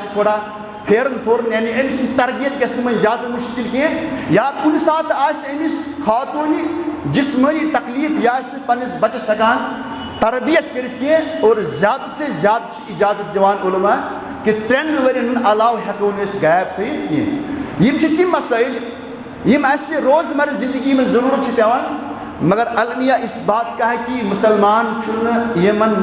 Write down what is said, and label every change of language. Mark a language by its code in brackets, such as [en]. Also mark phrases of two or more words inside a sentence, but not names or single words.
[ks] آسہِ تھوڑا پھیرن تھورن یعنی أمۍ سٕنٛز تربیت گژھِ نہٕ وۄنۍ زیادٕ مُشکِل کینٛہہ یا کُنہِ ساتہٕ آسہِ أمِس خاتوٗنہِ جسمٲنی تکلیٖف یہِ آسہِ نہٕ پننِس بچس ہٮ۪کان تربیت کٔرِتھ کینٛہہ اور زیادٕ سے زیادٕ چھِ اِجازت دِوان علما کہ 3 ؤرین ہُنٛد علاوٕ ہٮ۪کو نہٕ أسۍ گیپ تھٲیِتھ کینٛہہ یِم چھِ تِم مسٲیِل یِم اَسہِ روزمرہ زندگی منٛز ضروٗرت چھِ پیٚوان مگر [ur] المیہ اِس بات کا ہے کہ [ks] مسلمان چھُنہٕ یِمن